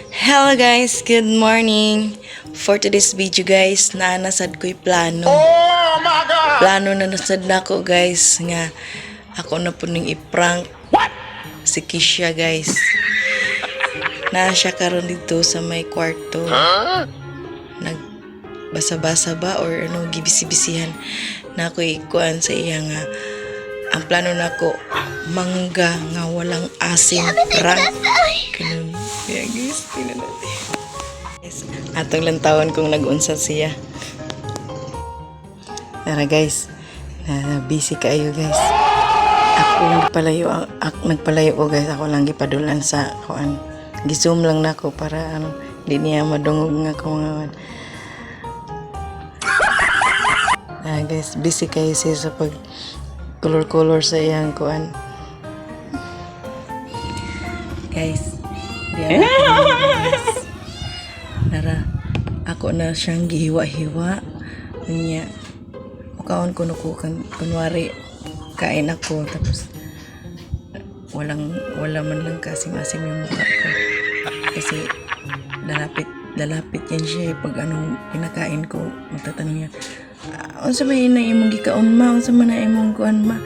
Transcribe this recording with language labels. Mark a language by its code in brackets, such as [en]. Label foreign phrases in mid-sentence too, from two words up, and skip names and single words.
[en] Hello guys, good morning. For today's video [ceb] guys, nasad ko'y plano. [en] Oh my God! [ceb] Plano na nasad na ko guys nga ako na po ning i-prank si Kisha guys. Na siya karon dito sa may kwarto. Nagbasa-basa ba or ano gibisi-bisihan na ako ikuan sa iya nga ang plano nako mangga nga walang asin prank. [tl] Ganun. Yeah, guys, tingnan natin. Yes, [ceb] atong lantawan kung nag-unsa siya. Tara guys, busy kayo guys. Ako nagpalayo ko guys. Ako lang gipadulan sa kuan. Gisum lang nako para di niya madungog nga ko mga guys, busy kayo siya sa pag color sa iyang kuan. Guys, diyan guys. Nara, ako na siyang gihiwa-hiwa. [tl] Kanya, [ceb] mukaon ko [tl] kunwari, kain ako, tapos wala man lang kasim-asim yung mukha ko. Kasi, lalapit yan siya pag anong pinakain ko, magtatanong niya, [ceb] unsa may na imong gikaon ma, unsa man na imong kuan ma.